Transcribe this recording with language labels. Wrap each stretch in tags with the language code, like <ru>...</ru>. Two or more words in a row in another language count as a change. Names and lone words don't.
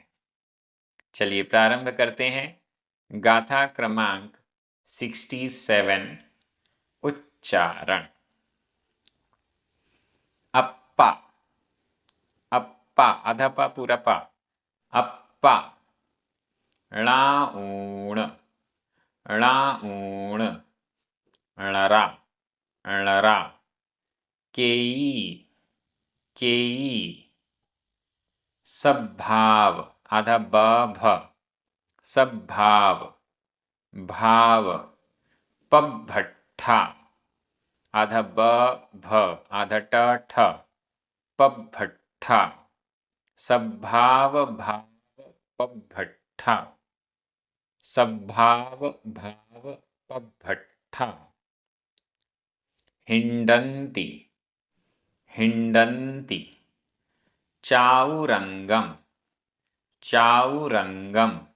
<hi>चलिए प्रारंभ करते हैं। गाथा क्रमांक 67 उच्चारण।</hi> <pra>अप्पा, अप्पा</pra> <hi>आधा पा पूरा पा,</hi> <pra>अप्पा। णाऊण, णाऊण। णरा, णरा। केई, केई। सद्भाव</pra> <hi>आधा ब भ,</hi> <pra>सद्भाव, भाव। पभट्ठा</pra> <hi>आधा ब भ आधा ट ठ,</hi> <pra>पभट्ठा। सद्भाव भाव पभट्ठा, सद्भाव भाव पभट्ठा। हिंडन्ति, हिंडन्ति। चाउरंगम, चाउरंगम।</pra>